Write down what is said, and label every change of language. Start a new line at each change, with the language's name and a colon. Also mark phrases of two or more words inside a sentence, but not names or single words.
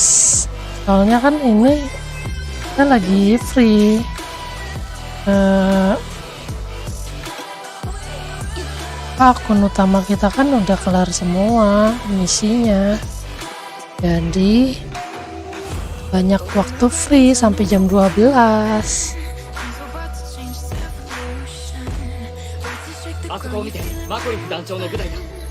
Indonesian: Soalnya kan ini kita lagi free. Akun utama kita kan udah kelar semua misinya, jadi banyak waktu free sampai jam 12.
Japanese: あそこを見て、マコリフ団長の部隊だ。